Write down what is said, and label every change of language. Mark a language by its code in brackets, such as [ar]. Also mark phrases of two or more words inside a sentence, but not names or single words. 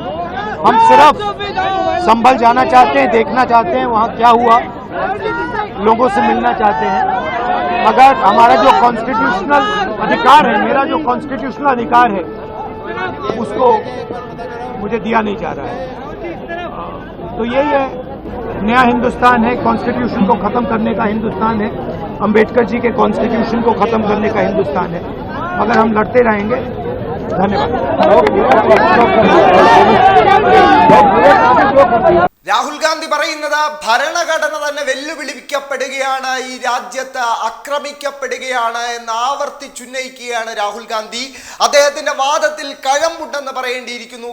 [hi] हम सिर्फ संभल जाना चाहते हैं, देखना चाहते हैं वहाँ क्या हुआ, लोगों से मिलना चाहते हैं, मगर हमारा जो कॉन्स्टिट्यूशनल अधिकार है, मेरा जो कॉन्स्टिट्यूशनल अधिकार है उसको मुझे दिया नहीं जा रहा है. तो यही है, नया हिंदुस्तान है, कॉन्स्टिट्यूशन को खत्म करने का हिंदुस्तान है, अंबेडकर जी के कॉन्स्टिट्यूशन को खत्म करने का हिंदुस्तान है. अगर हम लड़ते रहेंगे. धन्यवाद. [ml] രാഹുൽ ഗാന്ധി പറയുന്നത് ഭരണഘടന തന്നെ വെല്ലുവിളിക്കപ്പെടുകയാണ്, ഈ രാജ്യത്ത് ആക്രമിക്കപ്പെടുകയാണ് എന്ന് ആവർത്തിച്ചുന്നയിക്കുകയാണ് രാഹുൽ ഗാന്ധി. അദ്ദേഹത്തിന്റെ വാദത്തിൽ കഴമ്പുണ്ടെന്ന് പറയേണ്ടിയിരിക്കുന്നു.